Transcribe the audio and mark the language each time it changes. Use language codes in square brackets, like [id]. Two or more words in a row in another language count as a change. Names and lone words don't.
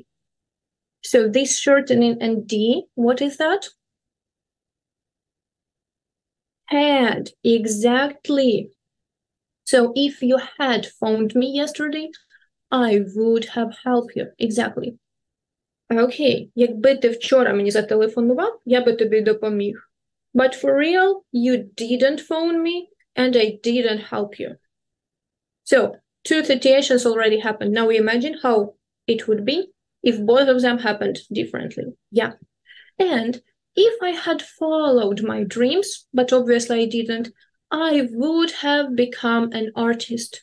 [en] So this shortening and D, what is that? Had, exactly. So if you had phoned me yesterday, I would have helped you. Exactly. [uk] Okay, якби ти вчора мені зателефонував, я би тобі допоміг. [en] But for real, you didn't phone me and I didn't help you. So two situations already happened. Now we imagine how it would be if both of them happened differently. Yeah. And if I had followed my dreams, but obviously I didn't, I would have become an artist.